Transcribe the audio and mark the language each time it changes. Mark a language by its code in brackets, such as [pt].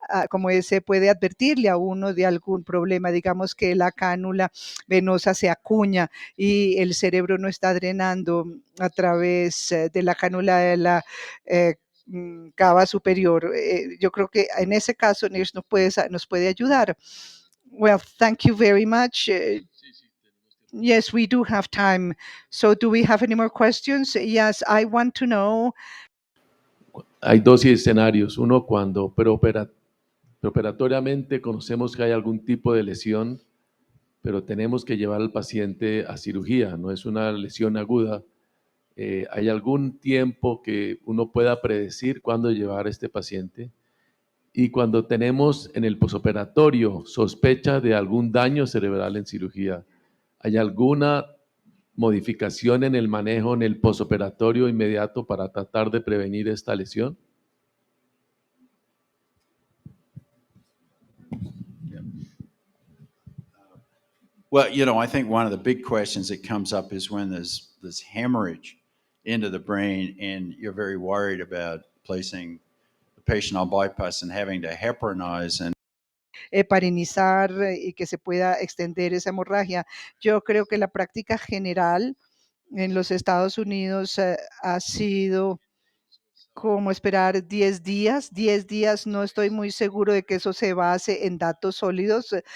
[es] como ese puede advertirle a uno de algún problema, digamos que la cánula venosa se acuña y el cerebro no está drenando a través de la cánula de la cava superior. Yo creo que en ese caso NIRS nos puede ayudar. [en] Well, thank you very much. Yes, we do have time. So do we have any more questions? Yes, I want to know. [es] Hay dos escenarios. Uno, cuando preoperatoriamente conocemos que hay algún tipo de lesión, pero tenemos que llevar al paciente a cirugía, no es una lesión aguda. ¿Hay algún tiempo que uno pueda predecir cuándo llevar a este paciente? Y cuando tenemos en el posoperatorio sospecha de algún daño cerebral en cirugía, ¿hay alguna modificación en el manejo en el posoperatorio inmediato para tratar de prevenir esta lesión? [en] Well, I think one of the big questions that comes up is when there's this hemorrhage into the brain and you're very worried about placing the patient on bypass and having to heparinize and [es] Heparinizar y que se pueda extender esa hemorragia. Yo creo que la práctica general en los Estados Unidos ha sido como esperar 10 días. 10 días, no estoy muy seguro de que eso se base en datos sólidos.